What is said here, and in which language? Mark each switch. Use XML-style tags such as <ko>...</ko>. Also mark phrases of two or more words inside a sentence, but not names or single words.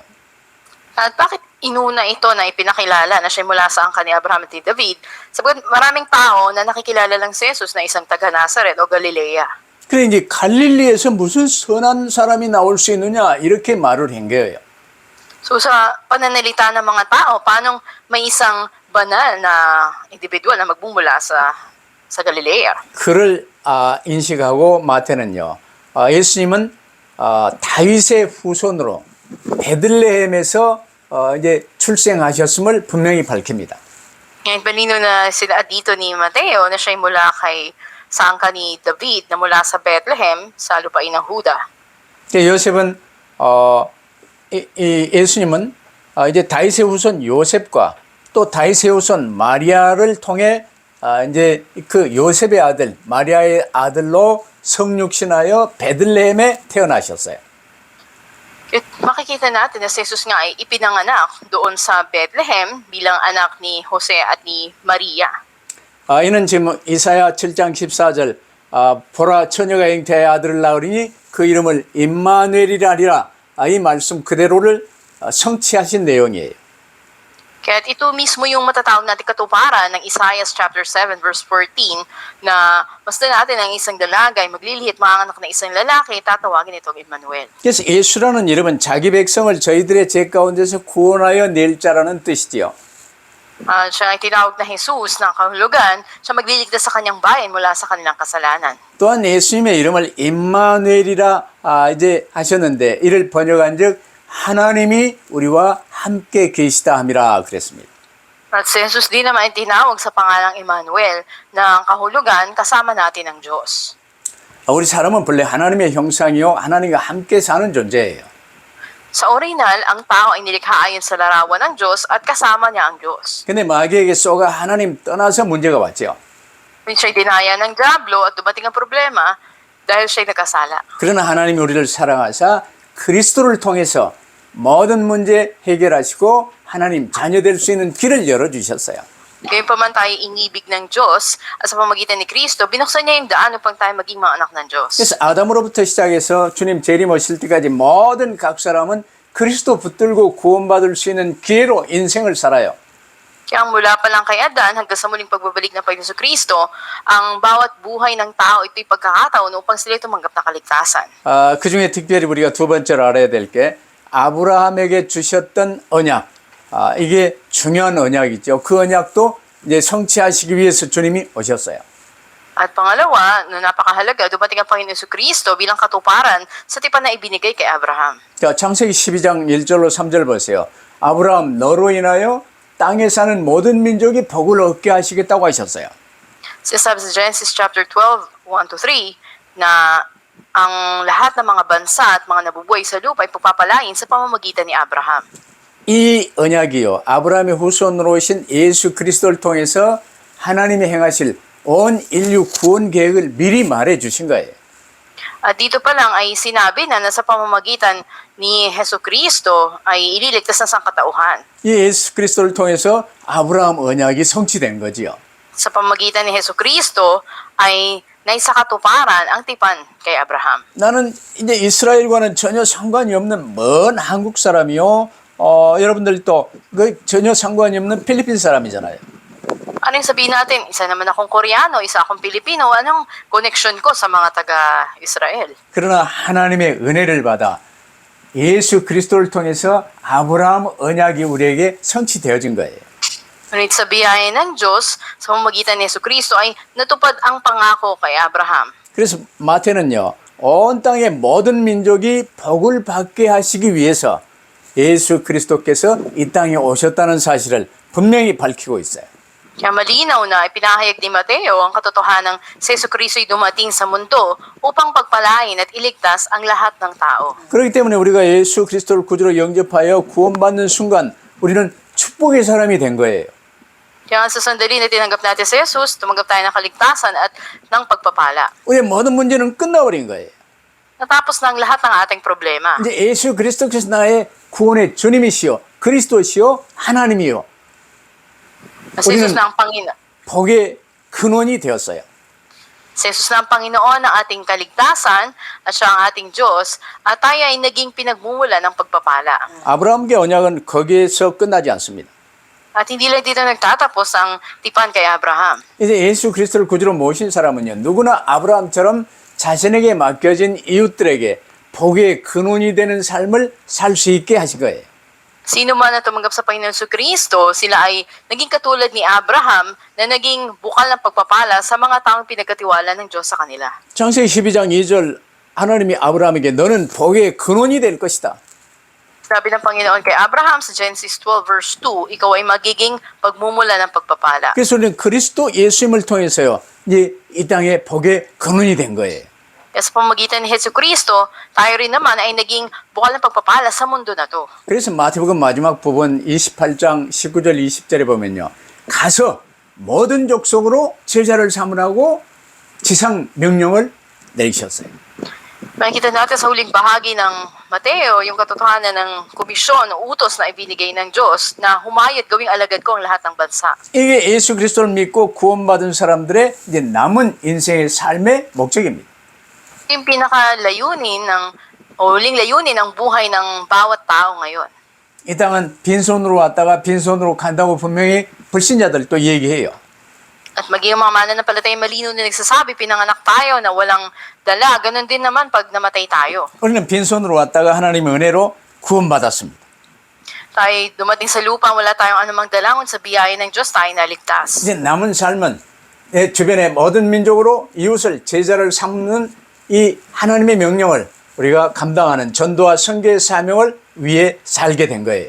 <tl>At bakit inuna ito na ipinakilala na siya mula sa angka ni Abraham at ni David? Sabagat maraming tao na nakikilala lang si Jesus na isang taga Nazaret o Galilea.</tl> <ko>그래 이제 갈릴리에서 무슨 선한 사람이 나올 수 있느냐 이렇게 말을 한 거예요.</ko> <tl>So sa pananalita ng mga tao, paano may isang banal na individual na magbumula sa Galilea?</tl> <ko>그를 인식하고 마태는요. 예수님은 다윗의 후손으로 베들레헴에서 이제 출생하셨음을 분명히 밝힙니다.</ko> <tl>Ngayon, palino na sila dito ni Mateo na siya'y mula sa angka ni David na mula sa Bethlehem sa lupain ng Huda.</tl> <ko>요셉은 예수님은 이제 다윗의 후손 요셉과 또 다윗의 후손 마리아를 통해 이제 그 요셉의 아들 마리아의 아들로 성육신하여 베들레헴에 태어나셨어요.</ko> <tl>Makikita natin na si Jesus nga ay ipinanganak doon sa Bethlehem bilang anak ni Jose at ni Maria.</tl> <ko>이는 지금 이사야 7장 14절 보라 처녀가 잉태하여 아들을 낳으리니 그 이름을 임마누엘이라 하리라. 이 말씀 그대로를 성취하신 내용이에요.</ko> <tl>Kaya ito mismo yung matatawag natin katuparan ng Isaiah chapter 7 verse 14 na basta natin ang isang dalaga ay maglilihi at manganak na isang lalaki, tatawagin itong Emmanuel.</tl> <ko>그래서 예수라는 이름은 자기 백성을 저희들의 죄 가운데서 구원하여 낼 자라는 뜻이지요.</ko> <tl>Siya ay tinawag na Jesus ng kahulugan, siya magliligtas sa kanyang bayan mula sa kanilang kasalanan.</tl> <ko>또한 예수님의 이름을 임마누엘이라 이제 하셨는데 이를 번역한즉 하나님이 우리와 함께 계시다 함이라 그랬습니다.</ko> <tl>At si Jesus din naman ay tinawag sa pangalang Emmanuel na ang kahulugan kasama natin ang Diyos.</tl> <ko>우리 사람은 본래 하나님의 형상이요 하나님과 함께 사는 존재예요.</ko> <tl>Sa original, ang tao ay nilikha ayon sa larawan ng Diyos at kasama niya ang Diyos.</tl> <ko>근데 마귀에게 쏘가 하나님 떠나서 문제가 왔죠.</ko> <tl>Siya'y dinaya ng Diablo at dumating ang problema dahil siya'y nagkasala.</tl> <ko>그러나 하나님이 우리를 사랑하사 그리스도를 통해서 모든 문제 해결하시고 하나님 자녀 될 수 있는 길을 열어주셨어요.</ko> <tl>Gayunpaman tayo inibig ng Diyos at sa pamagitan ni Kristo, binuksan niya yung daan upang tayo maging mga anak ng Diyos.</tl> <ko>그래서 아담으로부터 시작해서 주님 재림 오실 때까지 모든 각 사람은 그리스도 붙들고 구원받을 수 있는 기회로 인생을 살아요.</ko> <tl>Kaya mula pa lang kay Adan hanggang sa muling pagbabalik ng Panginoon Kristo, ang bawat buhay ng tao ito'y pagkakataon upang sila tumanggap ng kaligtasan.</tl> <ko>그 중에 특별히 우리가 두 번째로 알아야 될 게 아브라함에게 주셨던 언약. 이게 중요한 언약이죠. 그 언약도 이제 성취하시기 위해서 주님이 오셨어요.</ko> <tl>At pangalawa, na napakahalaga, dumating ang Panginoon Kristo bilang katuparan sa tipan na ibinigay kay Abraham.</tl> <ko>자, 창세기 12장 1절로 3절 보세요. 아브라함 너로 인하여 땅에 사는 모든 민족이 복을 얻게 하시겠다고 하셨어요.</ko> <tl>Sinasabi sa Genesis chapter 12, 1-3, na ang lahat ng mga bansa at mga nabubuhay sa lupa ay pagpapalain sa pamamagitan ni Abraham.</tl> <ko>이 언약이요. 아브라함의 후손으로 오신 예수 그리스도를 통해서 하나님이 행하실 온 인류 구원 계획을 미리 말해 주신 거예요.</ko> <tl>At dito pa lang ay sinabi na sa pamamagitan ni Hesus Kristo ay ililigtas na sangkatauhan.</tl> <ko>이 예수 그리스도를 통해서 아브라함 언약이 성취된 거지요.</ko> <tl>Sa pamamagitan ni Hesus Kristo ay naisakatuparan ang tipan kay Abraham.</tl> <ko>나는 이제 이스라엘과는 전혀 상관이 없는 먼 한국 사람이요. 여러분들 또 그 전혀 상관이 없는 필리핀 사람이잖아요.</ko> <tl>Anong sabihin natin? Isa naman akong Koreano, isa akong Pilipino. Anong connection ko sa mga taga-Israel?</tl> <ko>그러나 하나님의 은혜를 받아 예수 그리스도를 통해서 아브라함 언약이 우리에게 성취되어진 거예요.</ko> <tl>Ngunit sa biyaya ng Diyos, sa pamamagitan ni Hesus Kristo ay natupad ang pangako kay Abraham.</tl> <ko>그래서 마태는요, 온 땅의 모든 민족이 복을 받게 하시기 위해서 예수 그리스도께서 이 땅에 오셨다는 사실을 분명히 밝히고 있어요.</ko> <tl>Kaya malinaw na ipinahayag ni Mateo ang katotohanan si Hesus Kristo ay dumating sa mundo upang pagpalain at iligtas ang lahat ng tao.</tl> <ko>그렇기 때문에 우리가 예수 그리스도를 구주로 영접하여 구원받는 순간 우리는 축복의 사람이 된 거예요.</ko> <tl>Kaya sa sandali na tinanggap natin si Jesus, tumanggap tayo ng kaligtasan at ng pagpapala.</tl> <ko>우리의 모든 문제는 끝나버린 거예요.</ko> <tl>Natapos na ang lahat ng ating problema.</tl> <ko>이제 예수 그리스도께서 나의 구원의 주님이시요 그리스도시요 하나님이요.</ko> <tl>Si Jesus na ang Panginoon.</tl> <ko>복의 근원이 되었어요.</ko> <tl>Si Jesus na ang Panginoon ng ating kaligtasan at siya ang ating Diyos at tayo ay naging pinagmumula ng pagpapala.</tl> <ko>아브라함의 언약은 거기에서 끝나지 않습니다.</ko> <tl>At hindi lang dito nagtatapos ang tipan kay Abraham.</tl> <ko>이제 예수 그리스도를 구주로 모신 사람은요, 누구나 아브라함처럼 자신에게 맡겨진 이웃들에게 복의 근원이 되는 삶을 살 수 있게 하신 거예요.</ko> <tl>Sino man na tumanggap sa Panginoon Kristo, sila ay naging katulad ni Abraham na naging bukal ng pagpapala sa mga taong pinagkatiwala ng Diyos sa kanila.</tl> <ko>창세기 12장 2절 하나님이 아브라함에게 너는 복의 근원이 될 것이다.</ko> <tl>Sabi ng Panginoon kay Abraham sa Genesis 12 verse 2, ikaw ay magiging pagmumula ng pagpapala.</tl> <ko>그래서 우리는 그리스도 예수님을 통해서요, 이제 이 땅에 복의 근원이 된 거예요.</ko> <tl>Kaya sa pamamagitan ni Hesus Kristo, tayo rin naman ay naging bukal ng pagpapala sa mundo na to.</tl> <ko>그래서 마태복음 마지막 부분 28장 19절 20절에 보면요, 가서 모든 족속으로 제자를 삼으라고 지상 명령을 내리셨어요.</ko> <tl>Makikita natin sa huling bahagi ng Mateo, yung katotohanan ng komisyon o utos na ibinigay ng Diyos na humayat gawing alagad ko ang lahat ng bansa.</tl> <ko>이게 예수 그리스도를 믿고 구원받은 사람들의 이제 남은 인생의 삶의 목적입니다.</ko> <tl>Yung pinakalayunin o huling layunin ng buhay ng bawat tao ngayon.</tl> <ko>이 땅은 빈손으로 왔다가 빈손으로 간다고 분명히 불신자들 또 얘기해요.</ko> <tl>At maging mga mananampalataya malinaw na nagsasabi, pinanganak tayo na walang dala. Ganon din naman pag namatay tayo.</tl> <ko>우리는 빈손으로 왔다가 하나님의 은혜로 구원받았습니다.</ko> <tl>Tayo dumating sa lupa, wala tayong anumang dalangon sa biyaya ng Diyos, tayo naligtas.</tl> <ko>이제 남은 삶은 내 주변의 모든 민족으로 이웃을 제자를 삼는 이 하나님의 명령을 우리가 감당하는 전도와 선교의 사명을 위해 살게 된 거예요.</ko>